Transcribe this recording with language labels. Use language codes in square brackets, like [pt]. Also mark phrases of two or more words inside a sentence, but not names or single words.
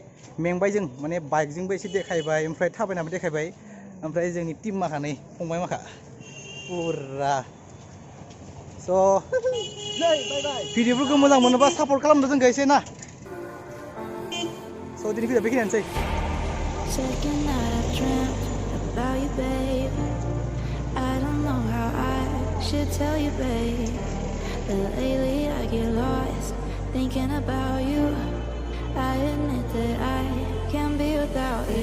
[brx] मेंबाय जों माने बाइकजोंबो एसे देखायबाय ओमफ्राय थाबायनाबो देखायबाय ओमफ्राय जोंनि टीम माखानै फंबाय माखा पुरा स' भिडिअ'फोरखौ मोजां मोनोबा सापर्ट खालामदो जोंखौ एसे ना स' दिनै भिडिअ'आ बेखिनियानोसै [en] Second night I've dreamt about you, babe. I don't know how I should tell you, babe, that lately I get lost thinking about you. I admit that I can't be without you.